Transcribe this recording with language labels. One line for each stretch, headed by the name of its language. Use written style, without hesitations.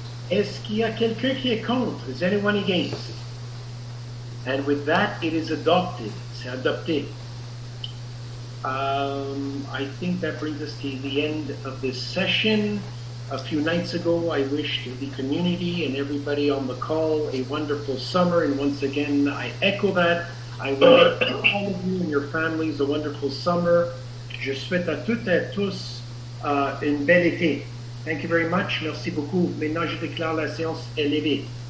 French: Est-ce qu'il y a quelqu'un qui est contre?
English: Is anyone against? And with that, it is adopted.
French: C'est adopté.
English: I think that brings us to the end of this session. A few nights ago, I wished the community and everybody on the call a wonderful summer. And once again, I echo that. I wish all of you and your families a wonderful summer.
French: Je souhaite à toutes et à tous une belle été.
English: Thank you very much.
French: Merci beaucoup. Maintenant, je déclare la séance est levée.